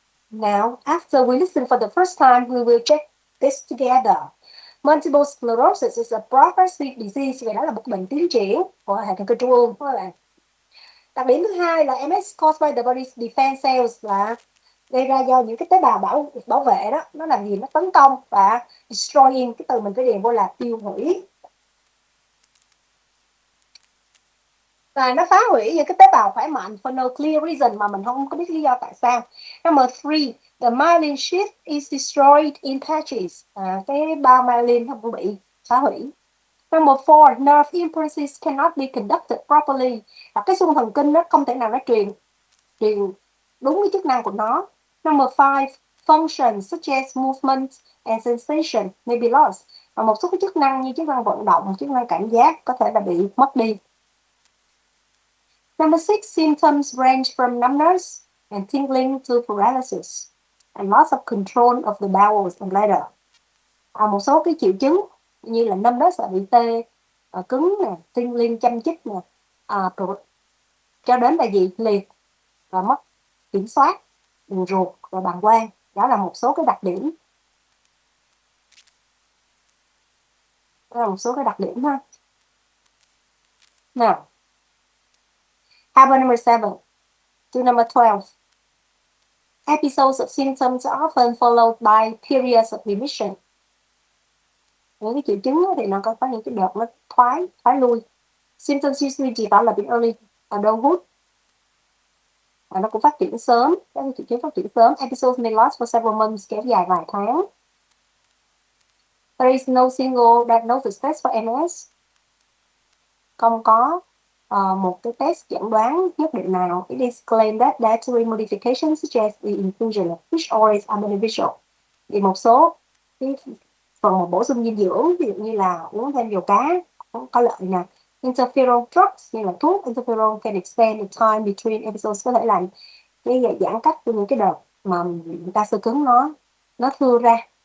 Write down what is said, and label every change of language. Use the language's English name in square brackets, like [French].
[English] Now, after we listen for the first time, we will check this together. Multiple sclerosis is a progressive disease, [Vietnamese] vậy đó là một bệnh tiến triển của hệ thần kinh trung ương các bạn. Đặc điểm thứ hai là [English] MS caused by the body's defense cells, [Vietnamese] là gây ra do những cái tế bào bảo vệ đó, nó làm gì, nó tấn công và destroying, cái từ mình phải điền vô là tiêu hủy. Và nó phá hủy những cái tế bào khỏe mạnh [English] for no clear reason [Vietnamese] mà mình không có biết lý do tại sao. [English] Number 3, the myelin sheath is destroyed in patches. [Vietnamese] Cái bao myelin không bị phá hủy. [English] Number 4, nerve impulses cannot be conducted properly. [Vietnamese] Cái xung thần kinh nó không thể nào nó truyền đúng cái chức năng của nó. [English] Number 5, functions such as movement and sensation may be lost. [Vietnamese] Và một số cái chức năng như chức năng vận động, chức năng cảm giác có thể là bị mất đi. [English] Number 6, symptoms range from numbness and tingling to paralysis and loss of control of the bowels and bladder. [Vietnamese] Một số cái triệu chứng như là numbness là bị tê cứng nè, tingling châm chích nè, cho đến là gì liệt và mất kiểm soát đường ruột và bàng quang. Đó là một số cái đặc điểm. Đó là một số cái đặc điểm ha. [English] Now, habit number 7 to number 12. Episodes of symptoms are often followed by periods of remission. [Vietnamese] Những cái triệu chứng thì nó có những cái đợt nó thoái lui. [English] Symptoms usually develop in early adulthood. [Vietnamese] Nó cũng phát triển sớm, các triệu chứng phát triển sớm. [English] Episodes may last for several months, [Vietnamese] kéo dài vài tháng. [English] There is no single diagnosis test for MS. [Vietnamese] Không có một cái test chẩn đoán nhất định nào. [English] It is claimed that dietary modifications such as the inclusion of fish oils are beneficial. [Vietnamese] Thì một số cái phần bổ sung dinh dưỡng, ví dụ như là uống thêm dầu cá có lợi nè. [English] Interferon drugs [Vietnamese] như là thuốc interferon [English] can extend the time between episodes, [Vietnamese] có thể làm cái giãn cách của những cái đợt mà người ta sơ cứng nó thưa ra.